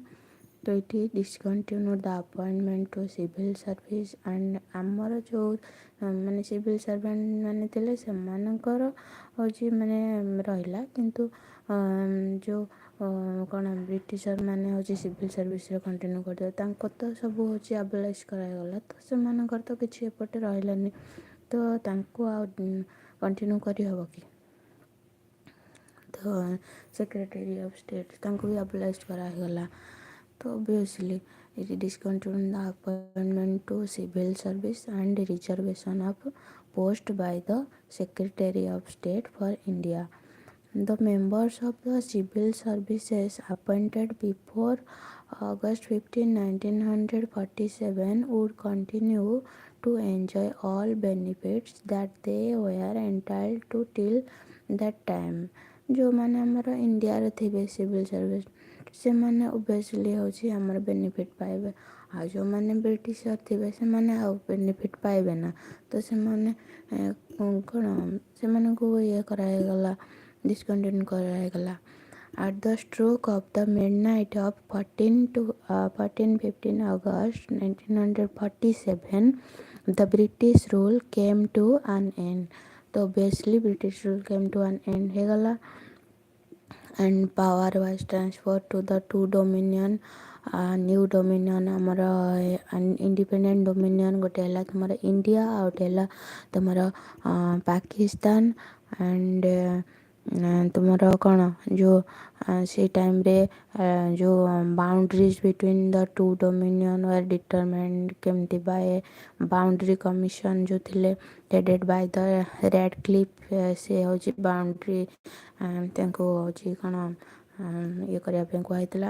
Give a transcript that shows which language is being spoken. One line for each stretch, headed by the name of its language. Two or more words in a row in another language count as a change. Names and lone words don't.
Odia: ତ ଏଠି
English: discontinued the appointment to civil service
Odia: ଆଣ୍ଡ ଆମର ଯେଉଁ ମାନେ
English: civil servant
Odia: ମାନେ ଥିଲେ ସେମାନଙ୍କର ହେଉଛି ମାନେ ରହିଲା, କିନ୍ତୁ ଯେଉଁ କ'ଣ ବ୍ରିଟିଶର ମାନେ ହେଉଛି
English: civil serviceରେ
Odia: କଣ୍ଟିନ୍ୟୁ କରିଦେବେ, ତାଙ୍କର ତ ସବୁ ହେଉଛି ଆବଲାଇଜ୍ କରାଗଲା, ତ ସେମାନଙ୍କର ତ କିଛି ଏପଟେ ରହିଲାନି, ତ ତାଙ୍କୁ ଆଉ କଣ୍ଟିନ୍ୟୁ କରିହେବ କି?
English: ତ Secretary of State
Odia: ତାଙ୍କୁ ବି ଆବଲାଇଜ୍ କରାଗଲା, ତ
English: ଅବଭିୟସଲି it discontinued the appointment to civil service and reservation of post by the Secretary of State for India. The members of the civil services appointed before August 15, 1947 would continue to enjoy all benefits that they were entitled to till that time.
Odia: ଯେଉଁମାନେ ଆମର ଇଣ୍ଡିଆରେ ଥିବେ
English: civil service
Odia: ସେମାନେ ଓବିୟସଲି ହେଉଛି ଆମର ବେନିଫିଟ୍ ପାଇବେ, ଆଉ ଯେଉଁମାନେ ବ୍ରିଟିଶର ଥିବେ ସେମାନେ ଆଉ ବେନିଫିଟ୍ ପାଇବେ ନା, ତ ସେମାନେ କ'ଣ ସେମାନଙ୍କୁ ଇଏ କରାଗଲା, discontinue କରାଗଲା.
English: At the stroke of the midnight of 15 August 1947, the British rule came to an end. तो obviously British rule came to an end ହେଇଗଲା, and power was transferred to the two dominion, new dominion ଆମର independent dominion,
Odia: ଗୋଟେ ହେଲା ତୁମର ଇଣ୍ଡିଆ ଆଉ ଗୋଟେ ହେଲା ତୁମର ପାକିସ୍ତାନ. and ତୁମର କ'ଣ ଯେଉଁ ସେଇ ଟାଇମ୍ରେ ଯେଉଁ
English: boundaries between the two dominion were determined
Odia: କେମିତି
English: by boundary commission
Odia: ଯେଉଁ ଥିଲେ
English: headed by the Radcliffe,
Odia: ସେ ହେଉଛି ବାଉଣ୍ଡରୀ ତାଙ୍କୁ ହେଉଛି କ'ଣ ଇଏ କରିବା ପାଇଁ କୁହାହେଇଥିଲା.